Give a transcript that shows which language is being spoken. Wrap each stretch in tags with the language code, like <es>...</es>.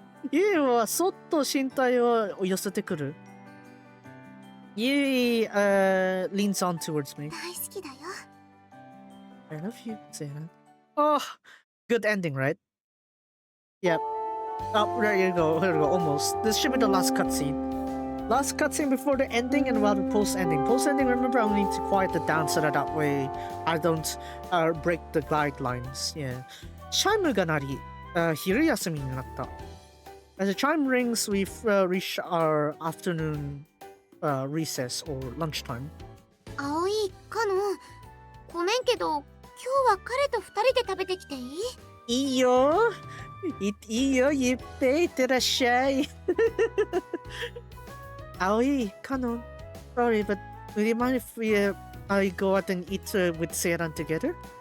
<ja>ユイはそっと身体を寄せてくる。</ja> <en>ユイleans on towards me.</en> <ja>大好きだよ。</ja> <en>I love you, Zena. Oh, good ending, right? Yep. Oh, there you go. Almost. This should be the last cutscene. Last cutscene before the ending and while the post-ending. Post-ending, remember, I need to quiet it down so that way I don't break the guidelines. Yeah.</en> <ja>チャイムが鳴り、昼休みになった。</ja> <en>As the chime rings, we've reached our afternoon recess or lunchtime.</en> <ja>葵、カノ、ごめんけど、今日は彼と二人で食べてきていい？いいよ。いいよ、ゆっぺいってらっしゃい。</ja> <en>葵、カノ、sorry, but would you mind if I go out and eat with Seiran together?</en>